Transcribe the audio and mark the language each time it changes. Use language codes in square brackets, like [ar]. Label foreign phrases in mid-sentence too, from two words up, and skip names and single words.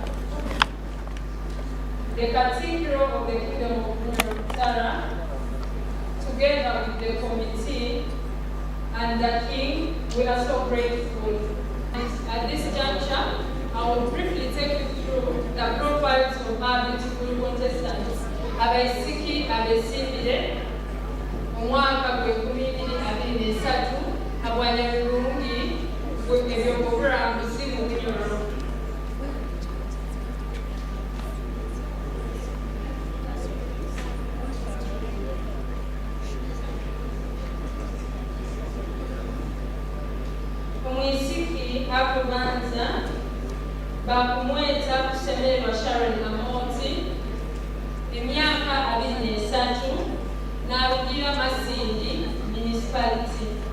[en] The Cathedral of the Kingdom of Bunyoro Kitara, together with the committee and the King, we are so grateful. And at this juncture, I will briefly take you through the profiles of our beautiful contestants. [nyo] Abaisiki abesibire omwaka gwe-2023 abwanyabirungi ebyobulambuzi mu Bunyoro. Omwisiki akubanza bakumweta Kusemererwa Sharon Amoti, emyaka 23, n'arugira Masindi Municipality.